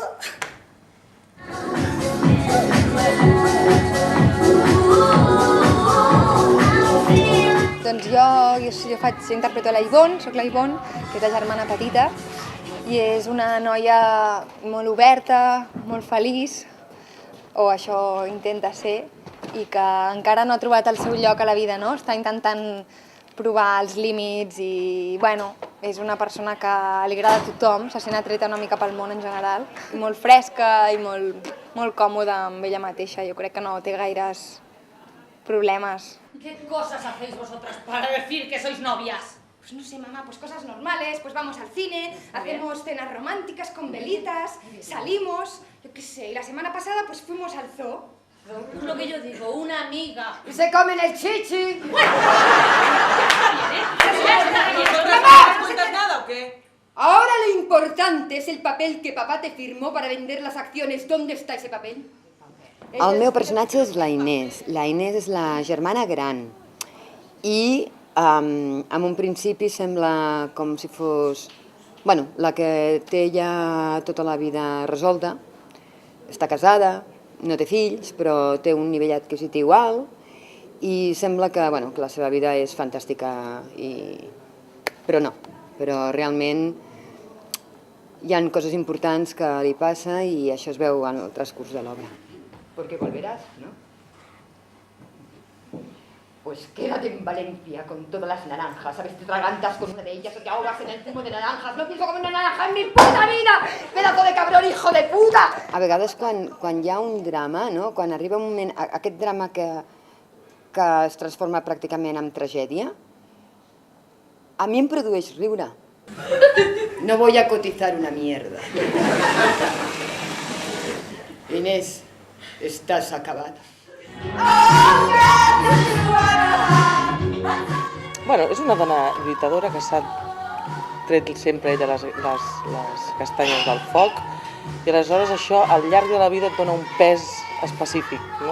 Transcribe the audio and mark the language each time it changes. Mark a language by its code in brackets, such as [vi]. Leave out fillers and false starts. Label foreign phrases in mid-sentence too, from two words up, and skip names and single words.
[ca] Doncs jo interpreto la Ivonne, soc la Ivonne, que és la germana petita, i és una noia molt oberta, molt feliç, o això intenta ser, i que encara no ha trobat el seu lloc a la vida, no? Està intentant provar els límits i, bueno, és una persona que li agrada a tothom, se sent atreta una mica pel món en general, molt fresca i molt còmoda amb ella mateixa. Jo crec que no té gaires problemes. [es] ¿Qué cosas hacéis vosotras para decir que sois novias? Pues no sé, mamá, pues cosas normales, pues vamos al cine, hacemos cenas románticas con velitas, salimos, yo qué sé, y la semana pasada pues fuimos al zoo. Es lo que yo digo, una amiga. ¡Y se comen el chichi! ¿No cuentas nada o qué? Ahora lo importante es el papel que papá te firmó para vender las acciones. ¿Dónde está ese papel? [ca] El meu personatge és la Inés. La Inés és la germana gran. I en un principi sembla com si fos... Bueno, la que té ja tota la vida resolta. Està casada, no té fills, però té un nivell adquisitiu alt i sembla que la seva vida és fantàstica. Però no, però realment hi ha coses importants que li passa i això es veu en el transcurs de l'obra. [es] Porque volverás, ¿no? Pues quédate en Valencia con todas las naranjas. ¿Sabes? Te atragantas con una de ellas o te ahogas en el zumo de naranjas. No pienso comer una naranja en mi puta vida! ¡Pedazo de cabrón, hijo de puta! [ca] A vegades quan hi ha un drama, no? Quan arriba un moment, aquest drama que es transforma pràcticament en tragèdia, a mi em produeix riure. [es] No voy a cotizar una mierda. Inés, estás acabada. [ca] Bueno, és una dona lluitadora que s'ha tret sempre ella les castanyes del foc i aleshores això al llarg de la vida et dona un pes específic, no?